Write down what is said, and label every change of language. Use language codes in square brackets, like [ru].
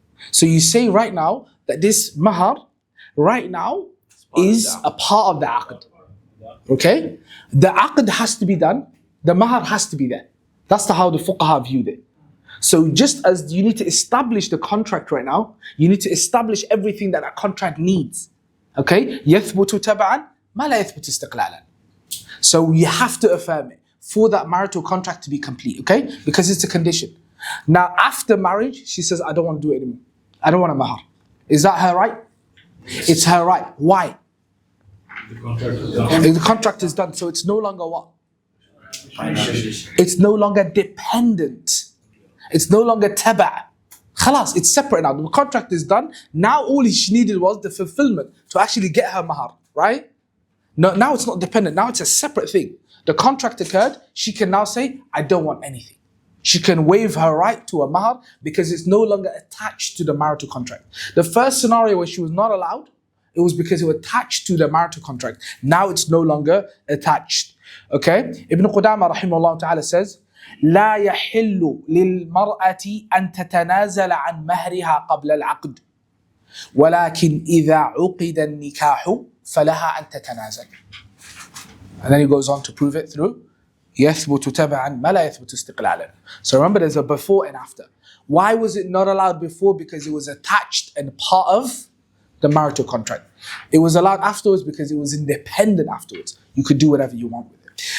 [en] So you say right now that this mahar, right now, is a part of the aqd. Okay? The aqd has to be done, the mahar has to be there. That's how the fuqaha viewed it. So just as you need to establish the contract right now, you need to establish everything that that contract needs. Okay? [ar] يَثْبُتُ تَبَعًا مَا لَا يَثْبُتُ اسْتِقْلَالًا. [en] So you have to affirm it for that marital contract to be complete, okay? Because it's a condition. Now after marriage, she says, I don't want to do it anymore. I don't want a mahar. Is that her right? It's her right. Why? The contract is done. The contract is done, so it's no longer what? It's no longer dependent. It's no longer taba'. Khalas, it's separate now. The contract is done. Now all she needed was the fulfillment to actually get her mahar, right? No, now it's not dependent. Now it's a separate thing. The contract occurred. She can now say, I don't want anything. She can waive her right to a mahar because it's no longer attached to the marital contract. The first scenario where she was not allowed, it was because it was attached to the marital contract. Now it's no longer attached. Okay? Ibn Qudama rahimahullah ta'ala says, [ar] لا يحل للمرأة أن تتنازل عن مهرها قبل العقد ولكن إذا عقد النكاح فلها أن تتنازل. [en] And then he goes on to prove it through [ar] يثبت تبعا ما لا يثبت استقلالا. [en] So remember, there's a before and after. Why was it not allowed before? Because it was attached and part of the marital contract. It was allowed afterwards because it was independent afterwards. You could do whatever you want with it.